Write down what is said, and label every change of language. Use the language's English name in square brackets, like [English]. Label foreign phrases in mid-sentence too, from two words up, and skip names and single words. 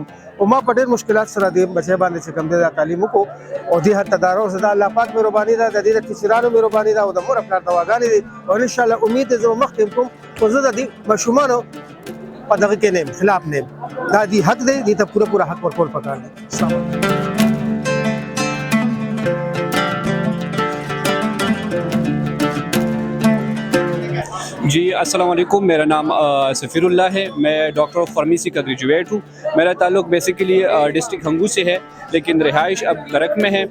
[Pashto] او ما په ډېر مشکلات سره دې بچی باندې چې کوم دی دا تعلیم وکړو او دې هر تدارو زدا الله پاک مهرباني ده، د دې د ټیچرانو مهرباني ده او د مور خپل دواګانې دي او [Arabic] ان شاء الله [Pashto] امید دې زه مخکې کوم او زه د دې ماشومانو په دغه کې نه خلاف نه دا دې حق دی، دې ته پوره حق ورکول پکار دی. [Arabic] السلام علیکم. [Urdu] جی [Arabic] السلام علیکم, [Urdu] میرا نام سفیراللہ ہے. میں [English] doctor of pharmacy [Urdu] کا گریجویٹ ہوں۔ میرا تعلق بیسکلی ڈسٹرکٹ ہنگو سے ہے، لیکن رہائش اب گرک میں ہے.